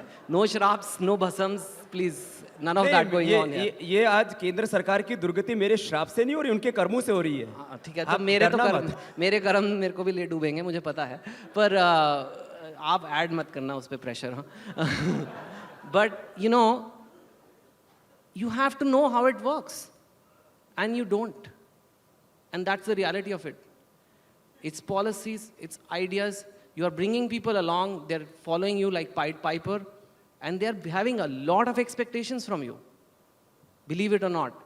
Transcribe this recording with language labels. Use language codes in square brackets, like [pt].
[en] No shraps, no bhasams, please. None of that going on. [hi] ये आज केंद्र सरकार की दुर्गति मेरे श्राप से नहीं हो रही, उनके कर्मों से हो रही है। ठीक है, तो मेरे कर्म मेरे को भी ले डूबेंगे, मुझे पता है, पर आप ऐड मत करना उस पे pressure. [en] But you have to know how it works, and you don't, and that's the reality of it. its policies, its ideas. You are bringing people along, they're following you like Pied Piper, and they're having a lot of expectations from you, believe it or not.